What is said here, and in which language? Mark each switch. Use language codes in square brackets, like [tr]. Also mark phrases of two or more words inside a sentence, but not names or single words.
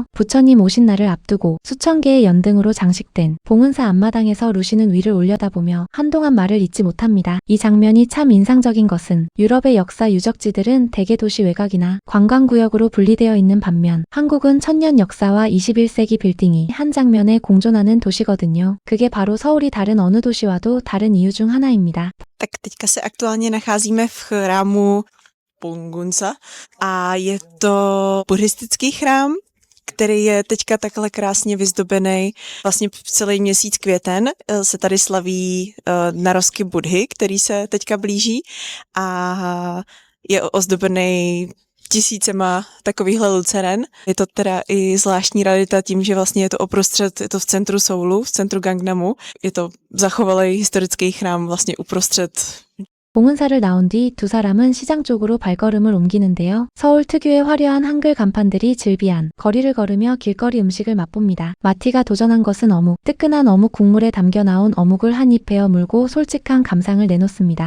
[ko] 부처님 오신 날을 앞두고 수천 개의 연등으로 장식된 봉은사 앞마당에서 루시는 위를 올려다보며 한동안 말을 잇지 못합니다. 이 장면이 참 인상적인 것은 유럽의 역사 유적지들은 대개 도시 외곽이나 관광구역으로 분리되어 있는 반면 한국은 천년 역사와 21세기 빌딩이 한 장면에 공존하는 도시거든요. 그게 바로 서울이 다른 어느 도시와도 다른 이유 중 하나입니다. [cs] Tak teďka se aktuálně nacházíme v chrámu Pongunsa a je to buddhistický chrám, který je teďka takhle krásně vyzdobený. Vlastně celý měsíc květen se tady slaví narozky Budhy, který se teďka blíží a je ozdobený tisícema takovýchhle luceren. Je to teda i zvláštní rarita tím, že vlastně je to uprostřed, je to v centru Soulu, v centru Gangnamu. Je to zachovalý historický chrám vlastně uprostřed. [ko] 봉은사를 나온 뒤 두 사람은 시장 쪽으로 발걸음을 옮기는데요. 서울 특유의 화려한 한글 간판들이 즐비한 거리를 걸으며 길거리 음식을 맛봅니다. 마티가 도전한 것은 어묵. 뜨끈한 어묵 국물에 담겨 나온 어묵을 한 입 베어 물고 솔직한 감상을 내놓습니다.